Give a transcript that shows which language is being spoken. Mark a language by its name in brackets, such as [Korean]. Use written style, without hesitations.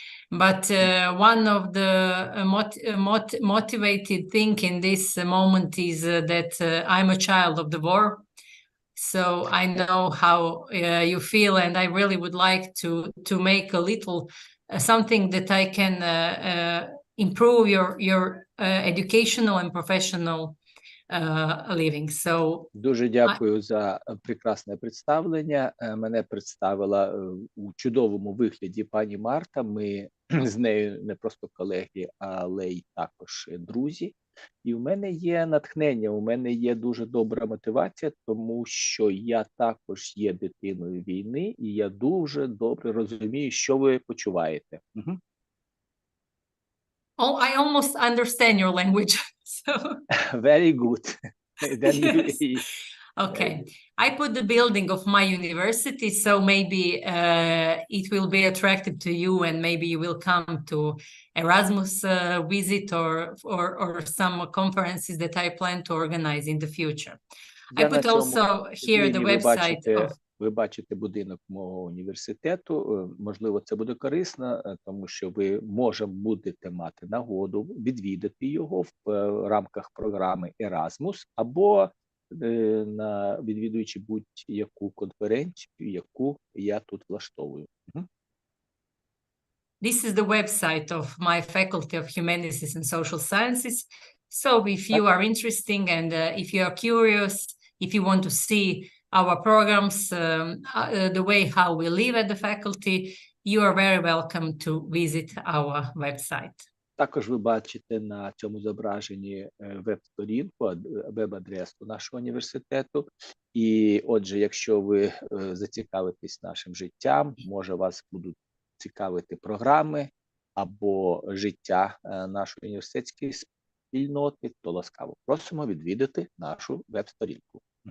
[English] But one of the motivated thing in this moment is that I'm a child of the war. So I know how you feel, and I really would like to make a little something that I can improve your educational and professional living. So [Ukrainian] Дуже дякую за прекрасне представлення. Мене представила у чудовому вигляді пані Марта. Ми з нею не просто колеги, але й також друзі. І в мене є натхнення, у мене є дуже добра мотивація, тому що я також є дитиною війни, і я дуже добре розумію, що ви почуваєте. [English] Oh, I almost understand your language. So Very good. Then yes. Okay. I put the building of my university, so maybe it will be attractive to you, and maybe you will come to Erasmus visit or some conferences that I plan to organize in the future. I put also here the website of... [Ukrainian] Ви бачите будинок мого університету, можливо, це буде корисно, тому що ви будете мати нагоду відвідати його в рамках програми Erasmus, або відвідуючи будь-яку конференцію, яку я тут влаштовую. [English] This is the website of my Faculty of Humanities and Social Sciences. So if you are interested and if you are curious, if you want to see our programs, the way how we live at the faculty, you are very welcome to visit our website. [Ukrainian] Також ви бачите на цьому зображенні веб-сторінку, веб-адресу нашого університету. І отже, якщо ви зацікавитесь нашим життям, може вас будуть цікавити програми або життя нашої університетської спільноти, то ласкаво просимо відвідати нашу веб-сторінку.